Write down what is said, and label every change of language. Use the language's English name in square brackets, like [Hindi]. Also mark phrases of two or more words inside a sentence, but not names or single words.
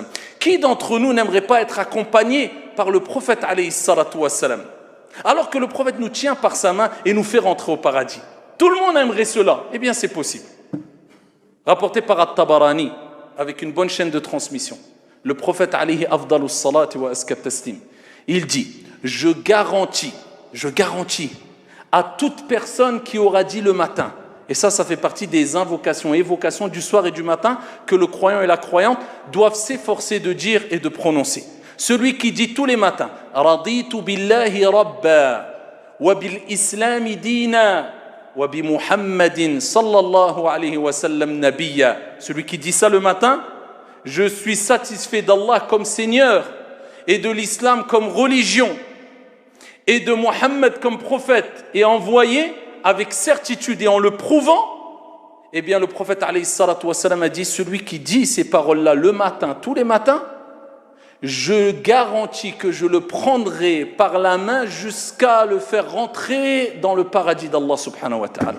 [French] Qui d'entre nous n'aimerait pas être accompagné par le prophète [Arabic] عليه الصلاة والسلام? [French] Alors que le prophète nous tient par sa main et nous fait rentrer au paradis. Tout le monde aimerait cela. Eh bien, c'est possible. Rapporté par At-Tabarani, avec une bonne chaîne de transmission. Le prophète [Arabic] عليه أفضل الصلاة وأزكى التسليم, [French] il dit, je garantis à toute personne qui aura dit le matin, et ça fait partie des invocations et évocations du soir et du matin que le croyant et la croyante doivent s'efforcer de dire et de prononcer. Celui qui dit tous les matins « [Arabic] رضيت بالله ربا وبالإسلام دينا وبمحمد صلى الله عليه وسلم نبيا » [French] Celui qui dit ça le matin, je suis satisfait d'Allah comme Seigneur et de l'islam comme religion et de Muhammad comme prophète et envoyé avec certitude et en le prouvant, eh bien le prophète [Arabic] عليه الصلاة والسلام [French] a dit, celui qui dit ces paroles-là le matin, tous les matins, je garantis que je le prendrai par la main jusqu'à le faire rentrer dans le paradis d'Allah [Arabic] سبحانه وتعالى.